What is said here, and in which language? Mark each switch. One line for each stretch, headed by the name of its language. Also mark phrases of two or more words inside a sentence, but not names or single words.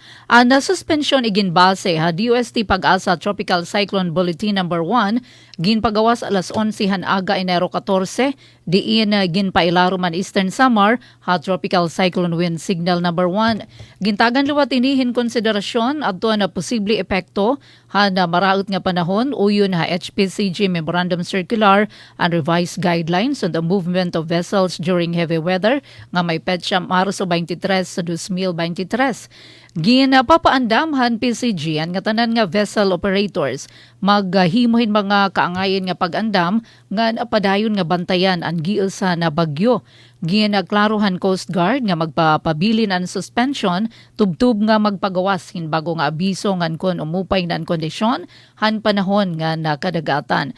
Waray: Ang suspension iginbase ha DUST Pag-asa Tropical Cyclone Bulletin number 1 ginpagawas alas 11 han aga Enero 14 diin ginpailaro man Eastern Samar ha Tropical Cyclone Wind Signal number 1. Gintagan luwat inihin konsiderasyon adto na posible epekto ha na maraot nga panahon uyon ha HPCG Memorandum Circular and Revised Guidelines on the Movement of Vessels during Heavy Weather nga may petsa Marso 23 sa 2023. Ginapapaandamhan PCG ang nga tanan nga
English: vessel operators
Waray: maghimohin mga kaangayen nga pag-andam nga napadayon nga bantayan ang giusa na bagyo. Ginagklarohan Coast Guard nga magpapabilin ang suspension tubtub nga magpagawas hinbago nga abiso ngan kon umupay nan kondisyon han panahon nga nakadagatan.